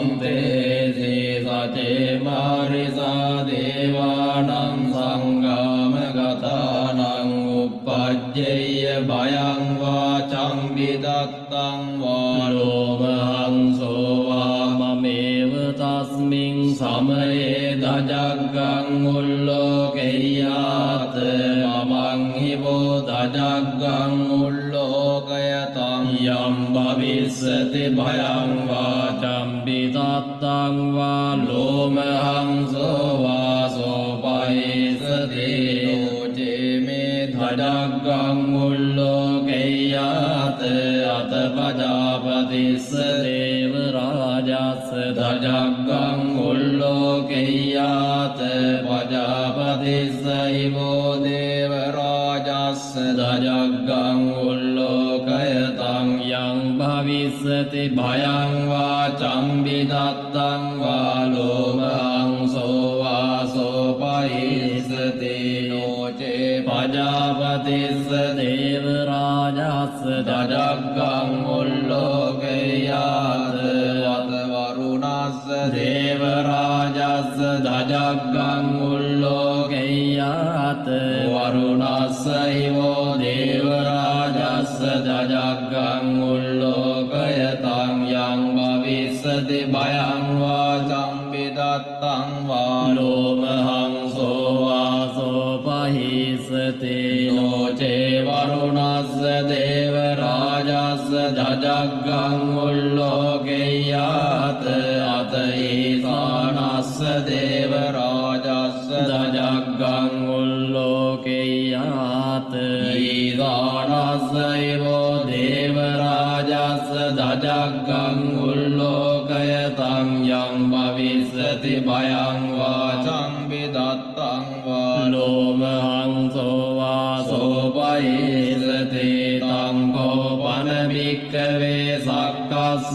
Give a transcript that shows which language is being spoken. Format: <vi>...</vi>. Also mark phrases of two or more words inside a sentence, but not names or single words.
<pi>තේසේ සචේ මාරිසා දේවානං සංගාමගතානං උප්පජ්ජේය භයං වාචං විදත්තං වාලෝමහංසෝ වාමමේව තස්මින් සමයේ දජග්ගං උල්ලෝකෙය්‍යාත මමං හිවෝ දජග්ගං උල්ලෝකයතං යම් භවිස්සති භයං වාචං විදත්තං වාලෝමහංසෝ වාසෝ පහිසති දජග්ගං උල්ලෝකෙය්‍යාත අත පජාපතිස්ස දේව රාජස්ස දජග්ගං උල්ලෝකෙය්‍යාත පජාපතිස්ස හිවෝ දේව රාජස්ස දජග්ගං උල්ලෝකයතං යං භවිස්සති භයං වාචං විදත්තං වාලෝමහංසෝ වාසෝ පහිසති නෝචේ පජාපතිස්ස දේව රාජස්ස දජග්ගං උල්ලෝකෙය්‍යාත අත වරුණස්ස දේව රාජස්ස දජග්ගං උල්ලෝකෙය්‍යාත වරුණස්ස හිවෝ දේව රාජස්ස දජග්ගං උල්ලෝකයතං යං භවිස්සති භයං වාචං විදත්තං වාලෝමහංසෝ වාසෝ පහිසති නෝචේ වරුණස්ස දේව රාජස්ස දජග්ගං උල්ලෝකෙය්‍යාත අත ඊසානස්ස දේව රාජස්ස දජග්ගං උල්ලෝකෙය්‍යාත ඊසානස්ස හිවෝ දේව රාජස්ස දජග්ගං උල්ලෝකයතං යං භවිස්සති භයං වාචං විදත්තං වාලෝමහංසෝ වාසෝ පහිසති තං කෝපන භික්ඛවේ සක්කස්ස</pi>